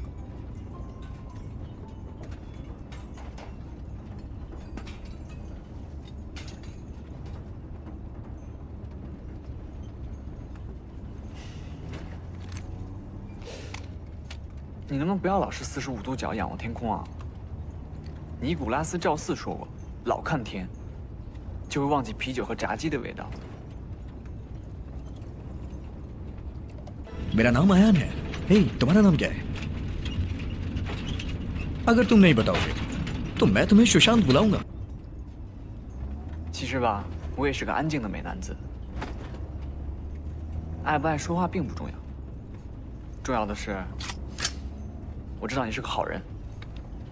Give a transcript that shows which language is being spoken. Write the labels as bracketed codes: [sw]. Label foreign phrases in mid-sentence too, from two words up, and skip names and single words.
[zh] 你能不能不要老是45度角仰望天空啊？尼古拉斯赵四说过，老看天，就会忘记啤酒和炸鸡的味道。 [hi] मेरा नाम आयान है। हे, तुम्हारा नाम क्या है? अगर तुम नहीं बताओगे तो मैं तुम्हें सुशांत बुलाऊंगा। [zh] 其实吧，我也是个安静的美男子。爱不爱说话并不重要，重要的是，我知道你是个好人。